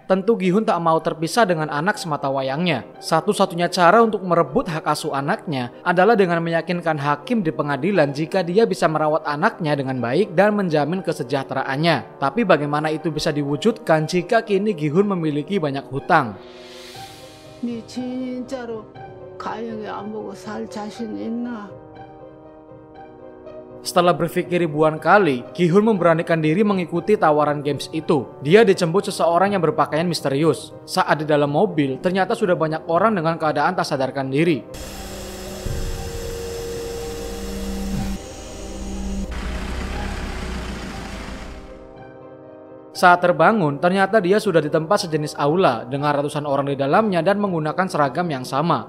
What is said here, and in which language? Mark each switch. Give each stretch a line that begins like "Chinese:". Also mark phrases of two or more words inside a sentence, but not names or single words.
Indonesian: Tentu Gi-hun tak mau terpisah dengan anak semata wayangnya. Satu-satunya cara untuk merebut hak asuh anaknya adalah dengan meyakinkan hakim di pengadilan jika dia bisa merawat anaknya dengan baik dan menjamin kesejahteraannya. Tapi bagaimana itu bisa diwujudkan jika kini Gi-hun memiliki banyak hutang?
Korean: 네 진짜로 가영이 안 보고 살 자신 있나?
Indonesian: Setelah berpikir ribuan kali, Gi-hun memberanikan diri mengikuti tawaran games itu. Dia dijemput seseorang yang berpakaian misterius. Saat di dalam mobil, ternyata sudah banyak orang dengan keadaan tak sadarkan diri. Saat terbangun, ternyata dia sudah di tempat sejenis aula dengan ratusan orang di dalamnya dan menggunakan seragam yang sama.